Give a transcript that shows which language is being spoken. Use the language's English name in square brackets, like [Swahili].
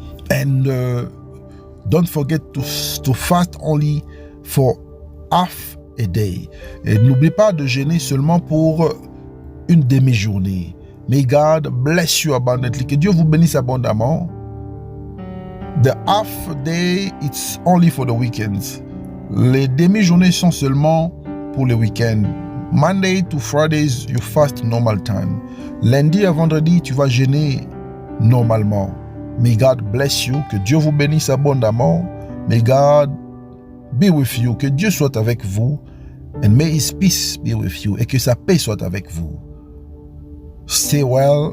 [English] And don't forget to fast only for half a day. [French] Et n'oublie pas de jeûner seulement pour une demi-journée. [English] May God bless you abundantly. [French] Que Dieu vous bénisse abondamment. [English] The half day, it's only for the weekends. [French] Les demi-journées sont seulement pour le week-end. [English] Monday to Fridays, you fast normal time. [French] Lundi à vendredi, tu vas jeûner normalement. [English] May God bless you. [French] Que Dieu vous bénisse abondamment. [English] May God be with you. [French] Que Dieu soit avec vous. [English] And may His peace be with you. [French] Et que sa paix soit avec vous. [English] Stay well and God bless you. [French] Restez dans la paix du Seigneur